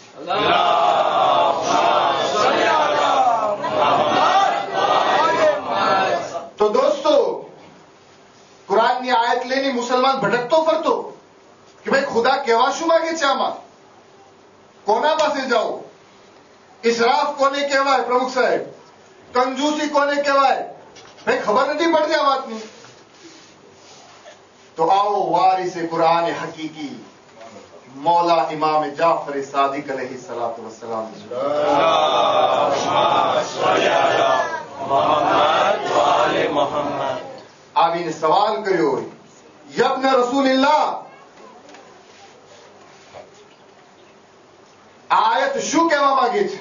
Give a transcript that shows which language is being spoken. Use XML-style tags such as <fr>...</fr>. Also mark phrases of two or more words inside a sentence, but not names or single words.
<gu>તો દોસ્તો, કુરાનની આયત લઈને મુસલમાન ભટકતો ફરતો કે ભાઈ ખુદા કહેવા શું માંગે છે આમાં, કોના પાસે જાઓ? ઇસરાફ કોને કહેવાય પ્રમુખ સાહેબ? કંજૂસી કોને કહેવાય? ભાઈ ખબર નથી પડતી આ વાતની. તો આવો વારિસે કુરાન હકીકી मौला इमाम जाफर सादिक</gu> <ar>عليه الصلاة والسلام</ar> <gu>આવીને સવાલ કર્યો,</gu> <ar>يا ابن رسول الله,</ar> <gu>આયત શું કહેવા માંગે છે?</gu>